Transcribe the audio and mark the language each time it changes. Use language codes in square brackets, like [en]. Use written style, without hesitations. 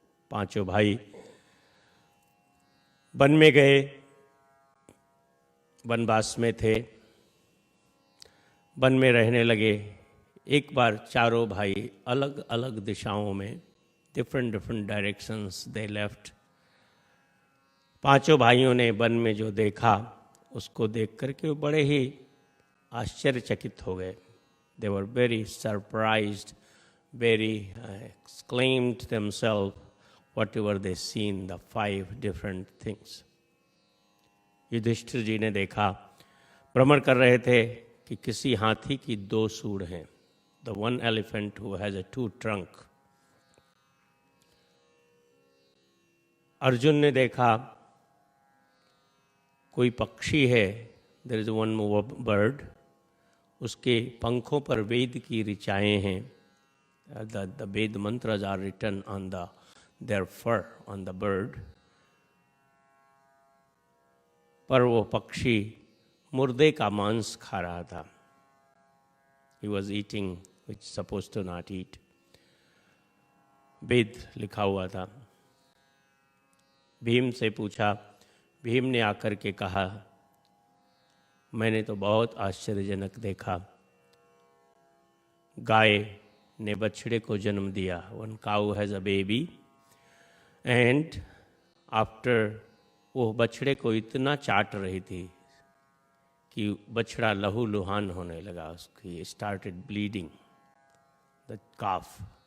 [hi] पांचों भाई वन में गए, वनवास में थे, वन में रहने लगे। एक बार चारों भाई अलग अलग दिशाओं में, [en] Different different directions they left. [hi] पांचों भाइयों ने वन में जो देखा उसको देख करके वो बड़े ही आश्चर्यचकित हो गए। [en] They were very surprised, very exclaimed themselves whatever they seen, the 5 different things. [hi] Yudhishthir जी ने देखा, भ्रमण कर रहे थे कि किसी हाथी की 2 सूंड हैं, [en] the one elephant who has a 2 trunk. [hi] Arjun ने देखा कोई पक्षी है, [en] there is one bird, [hi] उसके पंखों पर वेद की ऋचाएं हैं, [en] the Ved mantras are written on their fur on the bird. [hi] पर वो पक्षी मुर्दे का मांस खा रहा था। [en] He was eating which supposed to not eat. [hi] वेद लिखा हुआ था। भीम से पूछा, भीम ने आकर के कहा, मैंने तो बहुत आश्चर्यजनक देखा, गाय ने बछड़े को जन्म दिया। [en] one cow has a baby and after, [hi] वो बछड़े को इतना चाट रही थी कि बछड़ा लहू लुहान होने लगा, उसकी [en] Started bleeding the calf.